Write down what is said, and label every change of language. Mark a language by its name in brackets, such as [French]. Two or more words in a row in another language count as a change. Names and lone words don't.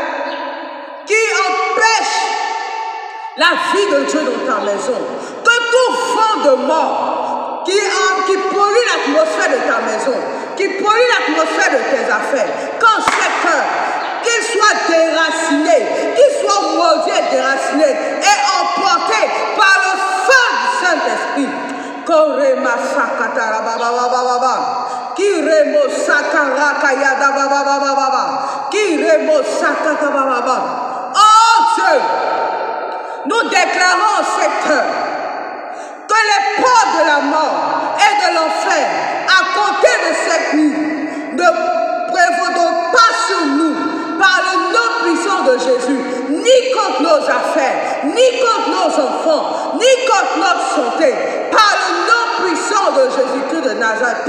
[French] qui empêche la vie de Dieu dans ta maison, que tout vent de mort qui pollue l'atmosphère de ta maison, qui pollue l'atmosphère de tes affaires, qu'en ce cœur, qu'il soit déraciné, qu'il soit maudit et déraciné et emporté par le feu du Saint-Esprit. Korema sakatara baba baba, kiremo sakara kayada baba baba, kiremo sakata baba. Oh Dieu, nous déclarons en cette heure que les portes de la mort et de l'enfer, à compter de cette nuit, ne prévaudront pas sur nous par le nom puissant de Jésus, ni contre nos affaires, ni contre nos enfants, ni contre notre santé, par le nom puissant de Jésus-Christ de Nazareth.